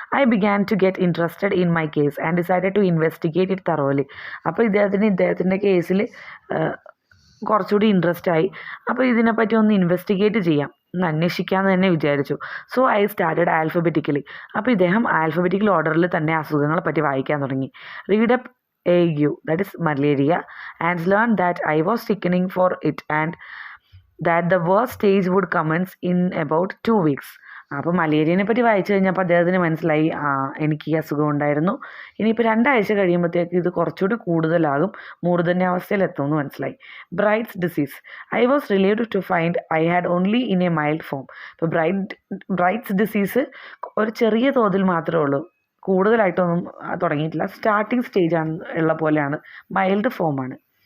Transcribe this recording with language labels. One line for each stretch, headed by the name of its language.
English: I began to get interested in my case and decided to investigate it thoroughly.
Malayalam: അപ്പോൾ ഇദ്ദേഹത്തിൻ്റെ കേസിൽ കുറച്ചുകൂടി interest ആയി. അപ്പോൾ ഇതിനെപ്പറ്റി ഒന്ന് ഇൻവെസ്റ്റിഗേറ്റ് ചെയ്യാം, ഒന്ന് അന്വേഷിക്കാമെന്ന് തന്നെ വിചാരിച്ചു.
English: So I started alphabetically.
Malayalam: അപ്പോൾ ഇദ്ദേഹം ആൽഫബറ്റിക്കൽ ഓർഡറിൽ തന്നെ അസുഖങ്ങളെ പറ്റി വായിക്കാൻ തുടങ്ങി.
English: Read up AU, that is malaria, and learned that I was sickening for it and that the worst stage would commence in about 2 weeks.
Malayalam: അപ്പോൾ മലേറിയനെ പറ്റി വായിച്ചു കഴിഞ്ഞപ്പോൾ അദ്ദേഹത്തിന് മനസ്സിലായി എനിക്ക് ഈ അസുഖം ഉണ്ടായിരുന്നു, ഇനിയിപ്പോൾ 2 ആഴ്ച കഴിയുമ്പോഴത്തേക്ക് ഇത് കുറച്ചുകൂടി കൂടുതലാകും, മൂർധന്യാവസ്ഥയിലെത്തുമെന്ന് മനസ്സിലായി. Brights disease.
English: I was relieved to find I had only in a mild form.
Malayalam: ഇപ്പോൾ ബ്രൈറ്റ്സ് ഡിസീസ് ഒരു ചെറിയ തോതിൽ മാത്രമേ ഉള്ളൂ, കൂടുതലായിട്ടൊന്നും തുടങ്ങിയിട്ടില്ല, സ്റ്റാർട്ടിങ് സ്റ്റേജ് ആണ് ഉള്ള പോലെയാണ്, മൈൽഡ് ഫോമാണ്.